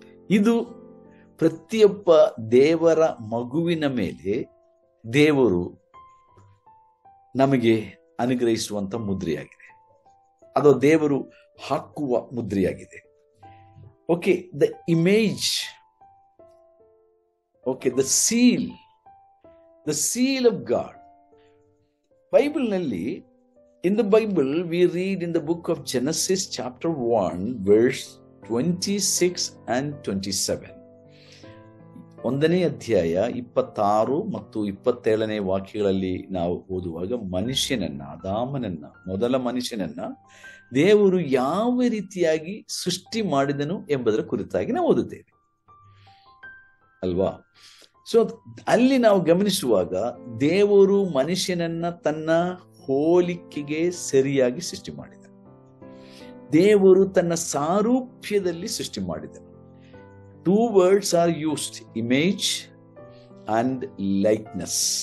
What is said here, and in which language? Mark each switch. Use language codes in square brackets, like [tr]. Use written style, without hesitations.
[kn] ಇದು ಪ್ರತಿಯೊಬ್ಬ ದೇವರ ಮಗುವಿನ ಮೇಲೆ ದೇವರು ನಮಗೆ ಅನುಗ್ರಹಿಸುವಂತ ಮುದ್ರೆಯಾಗಿದೆ. ಅದು ದೇವರು ಹಾಕುವ ಮುದ್ರೆಯಾಗಿದೆ. [en] Okay, the image, okay, the seal the seal of God. ಬೈಬಲ್ನಲ್ಲಿ, in the Bible, we read in the book of Genesis chapter 1, verse 26 and 27. [kn] 1ನೇ ಅಧ್ಯಾಯ 26 ಮತ್ತು 27ನೇ ವಾಕ್ಯಗಳಲ್ಲಿ ನಾವು ಓದುವಾಗ ಮನುಷ್ಯನನ್ನ, ಆದಾಮನನ್ನ, ಮೊದಲ ಮನುಷ್ಯನನ್ನ ದೇವರು ಯಾವ ರೀತಿಯಾಗಿ ಸೃಷ್ಟಿ ಮಾಡಿದನು ಎಂಬುದರ ಕುರಿತಾಗಿ ನಾವು ಓದುತ್ತೇವೆ ಅಲ್ವಾ. ಸೊ ಅಲ್ಲಿ ನಾವು ಗಮನಿಸುವಾಗ ದೇವರು ಮನುಷ್ಯನನ್ನ ತನ್ನ ಹೋಲಿಕೆಗೆ ಸರಿಯಾಗಿ ಸೃಷ್ಟಿ ಮಾಡಿದ. ದೇವರು ತನ್ನ ಸಾರೂಪ್ಯದಲ್ಲಿ ಸೃಷ್ಟಿ ಮಾಡಿದನು. [en] 2 words are used, image and likeness.